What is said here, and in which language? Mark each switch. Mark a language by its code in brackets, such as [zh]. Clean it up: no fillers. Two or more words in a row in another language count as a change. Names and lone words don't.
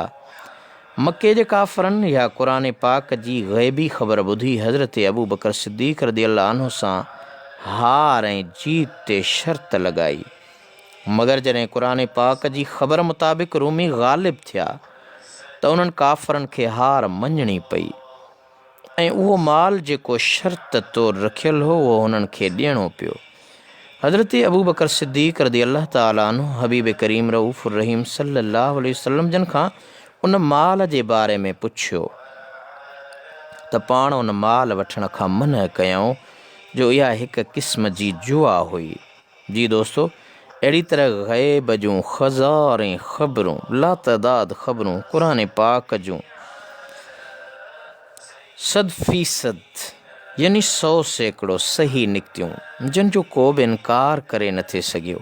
[sd] मके जे काफ़रनि या क़ुर पाक जी ग़ैबी ख़बर ॿुधी हज़रत अबू बकर सिद्दीक़ [ar] رضي الله عنه [sd] सां हार ऐं जीत ते शर्त लॻाई, मगर जॾहिं क़ुर पाक जी ख़बर मुताबिक़ रूमी ग़ालिब थिया त उन्हनि काफ़रनि खे हार मञणी पई ऐं उहो माल जेको शर्त तौर रखियलु हो उहो हुननि खे ॾियणो पियो। हज़रत अबू बकर सिद्दीक़ [ar] رضي الله تعالى عنه [sd] हबीब करीम रऊफ़ुर रहीम [ar] صلى الله عليه وسلم [sd] जन खां उन माल जे बारे में पुछियो त पाण उन माल वठण खां मना कयऊं जो इहा हिकु क़िस्म जी जुआ हुई। जी दोस्तो, अहिड़ी तरह ग़ैब जूं हज़ारें ख़बरूं, लातदाद ख़बरूं क़ुर पाक जूं 100% यानी 100% सही निकितियूं जिन जो को बि इनकार करे नथे सघियो।